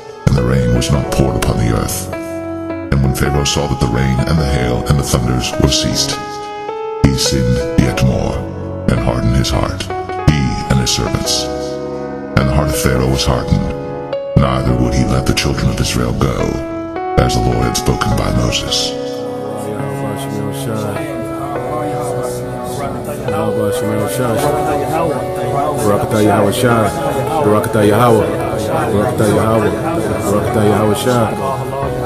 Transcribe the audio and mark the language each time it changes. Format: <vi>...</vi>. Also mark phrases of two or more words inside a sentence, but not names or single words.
<en>and the rain was not poured upon the earth. And when Pharaoh saw that the rain and the hail and the thunders were ceased, he sinned yet more, and hardened his heart, he and his servants. And the heart of Pharaoh was hardened, neither would he let the children of Israel go, as the Lord had spoken by Moses. Barakatah Yahweh Shai, Barakatah Yahweh, Barakatah Yahweh, Barakatah Yahweh Shai.</en>